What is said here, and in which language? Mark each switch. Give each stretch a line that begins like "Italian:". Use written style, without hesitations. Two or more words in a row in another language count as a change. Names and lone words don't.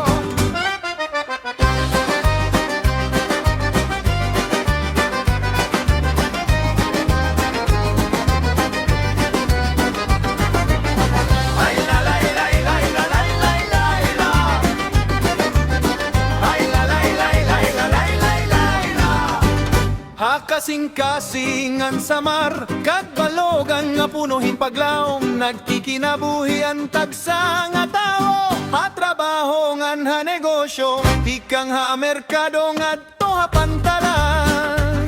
Waray: Ay la lay lay lay la lay lay lay la. Ay la lay lay lay la lay lay lay la. Hakasing-kasingan samar, kadbalogan nga punuhin paglaom. Nagkikinabuhi ang tagsa nga tao, hatrabaho ngan ha negosyo, ikang ha merkado nga to ha pantalan.